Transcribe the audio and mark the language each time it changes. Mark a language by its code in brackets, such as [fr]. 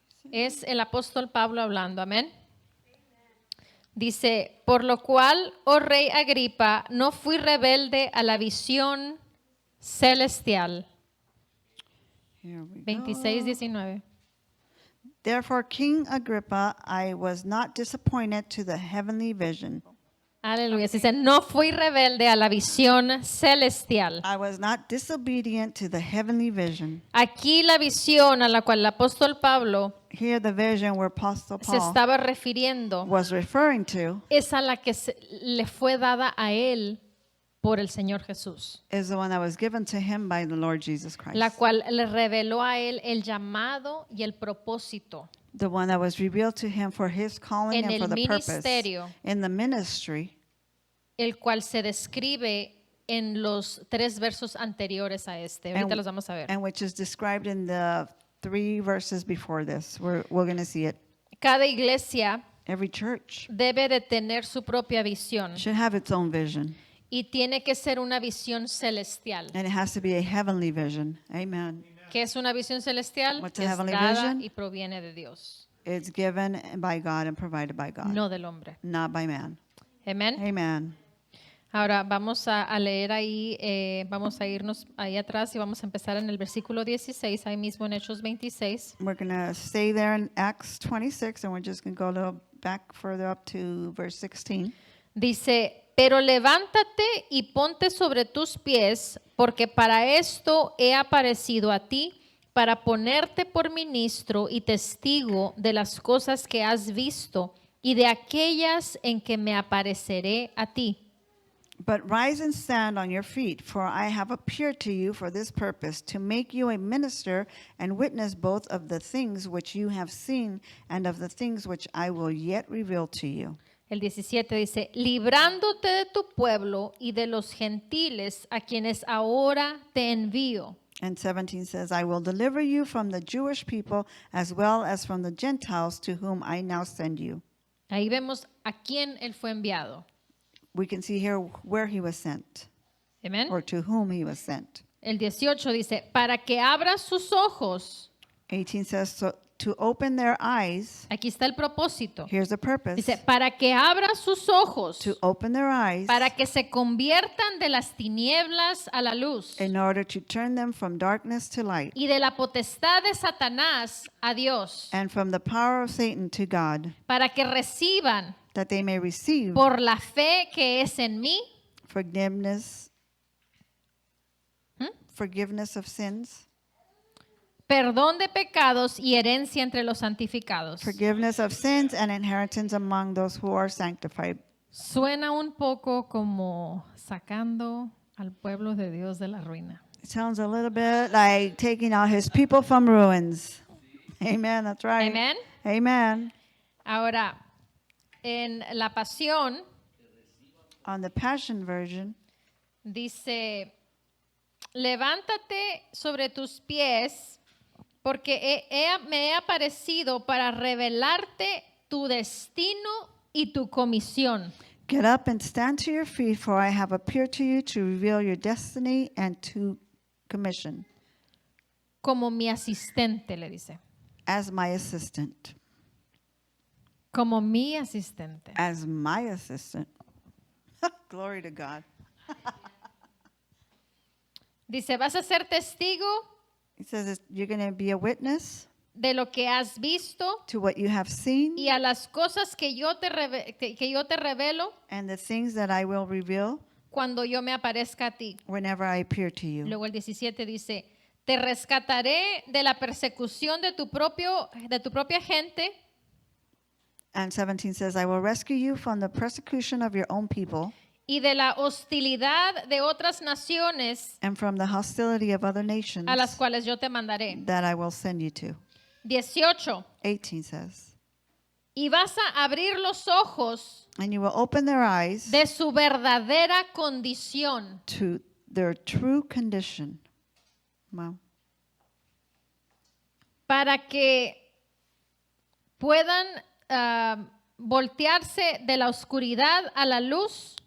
[es] Es el apóstol Pablo hablando, amén. Dice, por lo cual, oh rey Agripa, no fui rebelde a la visión celestial. [en] Here we go. 26:19. Therefore, King Agrippa, I was not disappointed to the heavenly vision. [es] Aleluya. Dice, no fui rebelde a la visión celestial. [en] I was not disobedient to the heavenly vision. [es] Aquí la visión a la cual el apóstol Pablo [en] Here, the vision where Apostle [es] se [en] Paul [es] estaba refiriendo [en] was referring to [es] es a la que le fue dada a él por el Señor Jesús, [en] is the one that was given to him by the Lord Jesus Christ. [es] la cual le reveló a él el llamado y el propósito [en] The one that was revealed to him for his calling [es] en [en] and [es] el [en] for the purpose. [es] ministerio, [en] In the ministry, [es] el cual se describe en los 3 versos anteriores a este. Ahorita los vamos a ver. [en] and which is described in the 3 verses before this. We're going to see it. [es] Cada iglesia [en] Every church [es] debe de tener su propia visión [en] should have its own vision, [es] y tiene que ser una visión celestial. [en] and it has to be a heavenly vision. Amen. [es] ¿Qué es una visión celestial? [en] What's a [es] Es [en] heavenly [es] dada [en] vision? [es] y proviene de Dios, [en] It's given by God and provided by God, [es] no del hombre. [en] not by man. [es] Amén. [en] Amen. [es] Ahora vamos a leer ahí, vamos a irnos ahí atrás y vamos a empezar en el versículo 16, ahí mismo en Hechos 26. [en] We're going to stay there in Acts 26, and we're just going to go a little back further up to verse 16. [es] Dice, pero levántate y ponte sobre tus pies, porque para esto he aparecido a ti, para ponerte por ministro y testigo de las cosas que has visto y de aquellas en que me apareceré a ti. [en] But rise and stand on your feet, for I have appeared to you for this purpose, to make you a minister and witness both of the things which you have seen and of the things which I will yet reveal to you. [es] El 17 dice, librándote de tu pueblo y de los gentiles a quienes ahora te envío. [en] And 17 says, I will deliver you from the Jewish people as well as from the Gentiles to whom I now send you. [es] Ahí vemos a quién él fue enviado. [en] We can see here where he was sent, [es] Amén. [en] or to whom he was sent. [es] El 18 dice, para que abra sus ojos. [en] 18 says, so to open their eyes, [es] Aquí está el propósito. [en] here's the purpose, [es] Dice, para que abra sus ojos, [en] to open their eyes [es] para que se conviertan de las tinieblas a la luz [en] in order to turn them from darkness to light [es] y de la potestad de Satanás a Dios, [en] and from the power of Satan to God, [es] para que reciban [en] that they may receive [es] por la fe que es en mí, [en] forgiveness, forgiveness of sins, [es] perdón de pecados y herencia entre los santificados. [en] forgiveness of sins and inheritance among those who are sanctified. [es] Suena un poco como sacando al pueblo de Dios de la ruina. [en] It sounds a little bit like taking out his people from ruins. Amen, that's right. [es] Amén. [en] Amen. [es] Ahora, en la Pasión [en] On the Passion Version, [es] dice, levántate sobre tus pies porque me he aparecido para revelarte tu destino y tu comisión. [en] Get up and stand to your feet, for I have appeared to you to reveal your destiny and to commission. [es] Como mi asistente, le dice. [en] As my assistant. [es] Como mi asistente. [en] As my assistant. Glory to God. [es] Dice, vas a ser testigo [en] He says you're going to be a witness [es] de lo que has visto [en] to what you have seen [es] y a las cosas que yo te revelo [en] and the things that I will reveal [es] cuando yo me aparezca a ti. [en] whenever I appear to you. [es] Luego el 17 dice, te rescataré de la persecución de tu propia gente [en] And 17 says, I will rescue you from the persecution of your own people [es] y de la hostilidad de otras naciones [en] and from the hostility of other nations [es] a las cuales yo te mandaré. [en] that I will send you to. 18. 18 says, [es] Y vas a abrir los ojos [en] and you will open their eyes [es] de su verdadera condición. [en] to their true condition. Wow. [es] Para que puedan voltearse de la oscuridad a la luz